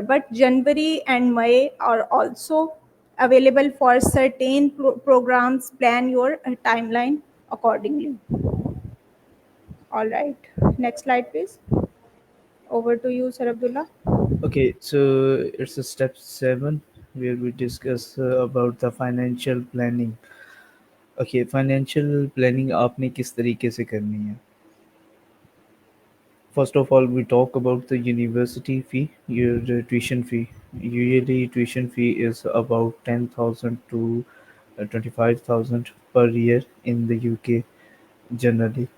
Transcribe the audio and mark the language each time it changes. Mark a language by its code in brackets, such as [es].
[en] But January and May are also available for certain programs. Plan your timeline accordingly. All right, next slide please. Over to you, Sir Abdullah. Okay, so it's a step 7 where we discuss about the financial planning. Okay, financial planning [ur] آپ نے کس طریقے سے کرنی ہے. [en] First of all, we talk about the university fee, your tuition fee. Usually, tuition fee is about 10,000 to 25,000 per year in the UK generally.